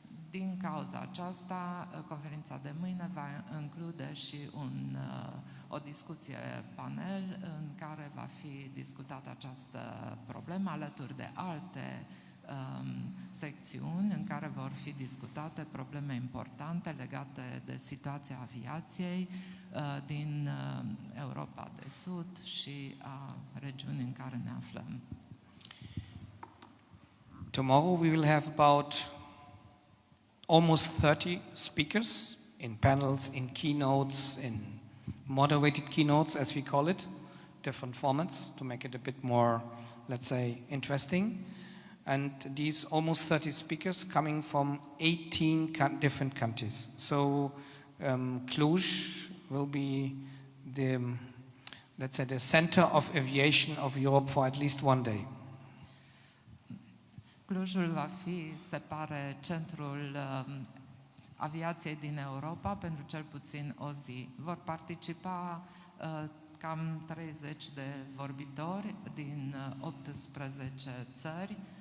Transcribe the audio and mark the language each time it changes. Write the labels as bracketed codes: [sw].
[ro] Din cauza aceasta, conferința de mâine va include și o discuție panel în care va fi discutată această problemă alături de alte secțiuni în care vor fi discutate probleme importante legate de situația aviației din Europa de Sud și a regiunii în care ne aflăm. [en] Tomorrow we will have about almost 30 speakers in panels, in keynotes, in moderated keynotes, as we call it, different formats to make it a bit more, let's say, interesting. And these almost 30 speakers coming from 18 different countries. So Cluj will be the, let's say, the center of aviation of Europe for at least one day. [ro] Clujul va fi, se pare, centrul aviației din Europa pentru cel puțin o zi. Vor participa cam 30 de vorbitori din 18 țări.